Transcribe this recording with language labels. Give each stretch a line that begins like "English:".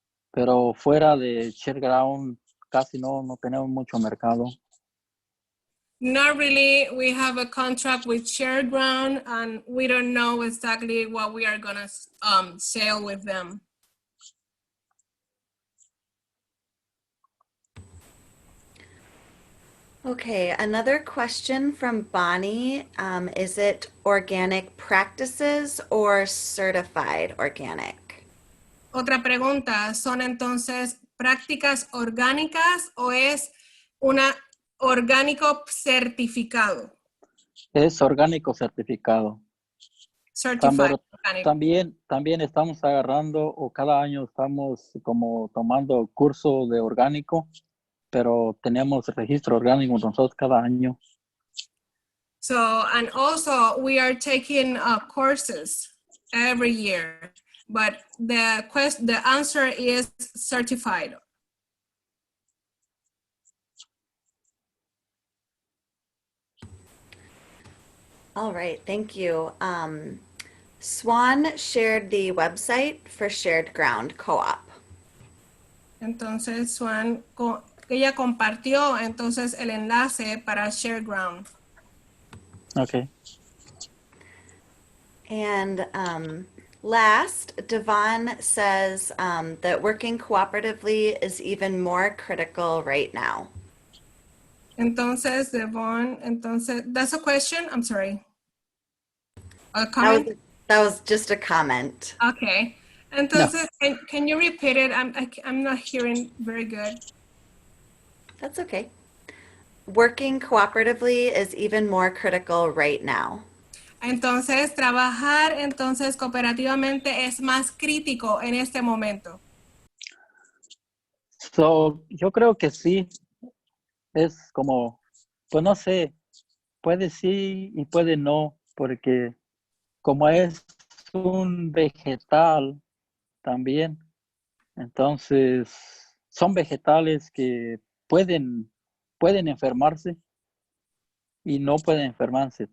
Spanish: Pero fuera de share ground casi no tenemos mucho mercado.
English: Not really. We have a contract with Shared Ground, and we don't know exactly what we are gonna sell with them. Okay, another question from Bonnie. Is it organic practices or certified organic?
Spanish: Otra pregunta, ¿son entonces prácticas orgánicas o es una orgánico certificado? Es orgánico certificado.
English: Certified organic.
Spanish: También estamos agarrando, o cada año estamos como tomando curso de orgánico, pero tenemos registro orgánico nosotros cada año.
English: So, and also we are taking courses every year, but the answer is certified. All right, thank you. Swan shared the website for Shared Ground Co-op.
Spanish: Entonces, Swan, ella compartió entonces el enlace para Shared Ground.
English: Okay. And last, Devon says that working cooperatively is even more critical right now. Entonces, Devon, that's a question? I'm sorry. A comment? That was just a comment. Okay.
Spanish: Entonces, no.
English: Can you repeat it? I'm not hearing very good. That's okay. Working cooperatively is even more critical right now.
Spanish: Entonces, trabajar cooperativamente es más crítico en este momento. Yo creo que sí. Es como, pues no sé, puede sí y puede no, porque como es un vegetal también, entonces son vegetales que pueden enfermarse y no pueden enfermarse.